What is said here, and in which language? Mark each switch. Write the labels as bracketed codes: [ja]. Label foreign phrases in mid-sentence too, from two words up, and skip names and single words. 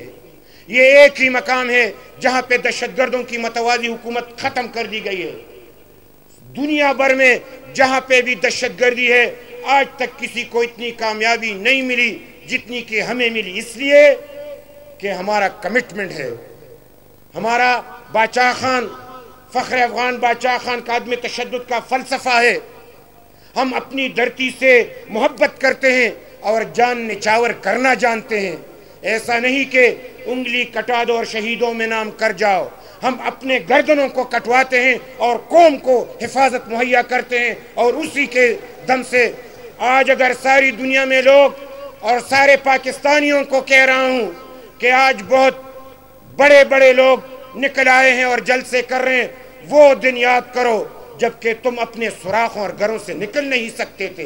[ur] یہ ایک ہی مقام ہے جہاں پہ دہشت گردوں کی متوازی حکومت ختم کر دی گئی ہے۔ دنیا بھر میں جہاں پہ بھی دہشت گردی ہے آج تک کسی کو اتنی کامیابی نہیں ملی جتنی کہ ہمیں ملی، اس لیے کہ ہمارا کمٹمنٹ ہے۔ ہمارا باچا خان، فخر افغان باچا خان کا عدم تشدد کا فلسفہ ہے۔ ہم اپنی دھرتی سے محبت کرتے ہیں اور جان نچھاور کرنا جانتے ہیں۔ ایسا نہیں کہ انگلی کٹا دو اور شہیدوں میں نام کر جاؤ۔ ہم اپنے گردنوں کو کٹواتے ہیں اور قوم کو حفاظت مہیا کرتے ہیں، اور اسی کے دم سے آج اگر ساری دنیا میں لوگ اور سارے پاکستانیوں کو کہہ رہا ہوں کہ آج بہت بڑے بڑے لوگ نکل آئے ہیں اور جلسے کر رہے ہیں، وہ دن یاد کرو جبکہ تم اپنے سوراخوں اور گھروں سے نکل نہیں سکتے تھے۔